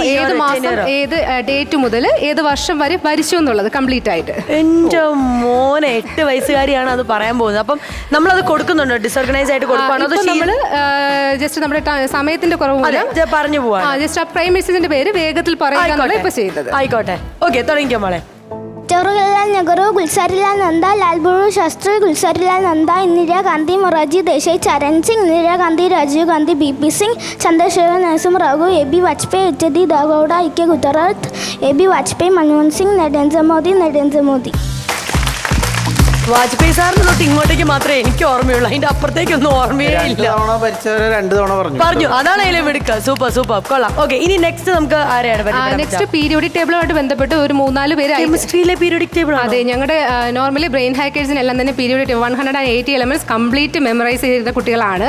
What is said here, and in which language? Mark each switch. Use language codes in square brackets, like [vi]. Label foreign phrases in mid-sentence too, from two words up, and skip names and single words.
[ml] ഏത് മാസം, ഏത് ഡേറ്റ് മുതൽ ഏത് വർഷം വരെ ഭരിച്ചു എന്നുള്ളത് കംപ്ലീറ്റ് ആയിട്ട്. എന്റെ മോനെ, 8 വയസ്സുകാരിയാണ് അത് പറയാൻ പോകുന്നത്. അപ്പം നമ്മളത് കൊടുക്കുന്നുണ്ടോ? ഡിസോർഗനൈസ് ആയിട്ട് കൊടുക്കുകയാണോ? നമ്മള് ജസ്റ്റ് നമ്മുടെ സമയത്തിന്റെ കുറവ് പറഞ്ഞു പോവാ. ജസ്റ്റ് ആ പ്രൈം മിനിസ്റ്ററിന്റെ പേര് വേഗത്തിൽ പറയുക ഇപ്പൊ ചെയ്തത്. ആയിക്കോട്ടെ, ഓക്കെ, തുടങ്ങിക്കോ മോളെ. जवाहरलाल नेहरू, गुलजारीलाल नंदा, लाल बहादुर शास्त्री, गुलजारीलाल नंदा, इंदिरा गांधी, मोरारजी देसाई, चरण सिंह, इंदिरा गांधी, राजीव गांधी, बीपी सिंह, चंद्रशेखर नरसिम्हा राव, AB वाजपेयी, HD देवेगौड़ा, IK गुजरात, AB वाजपेयी, मनमोहन सिंह, नरेंद्र मोदी. വാജ്പേയി സാറിന് തൊട്ട് ഇങ്ങോട്ടേക്ക് മാത്രമേ എനിക്ക് ഓർമ്മയുള്ളൂ. അതിന്റെ അപ്പുറത്തേക്കൊന്നും ഓർമ്മയേ ഇല്ല. 2 തവണ പറഞ്ഞു. അതാണ് അതിലെ എടുക്കുക. സൂപ്പർ കൊള്ളാം. ഓക്കെ, ഇനി നെക്സ്റ്റ് നമുക്ക് ആരെയാണ്? [en] next periodic table [ml] ബന്ധപ്പെട്ട് ഒരു 3-4 പേര്. കെമിസ്ട്രിയിലെ [en] periodic table. [ml] അതെ, ഞങ്ങളുടെ [en] normally brain hackers [ml] തന്നെ പീരിയോഡിക് 180 [en] elements complete memorise [ml] ചെയ്തിരുന്ന കുട്ടികളാണ്.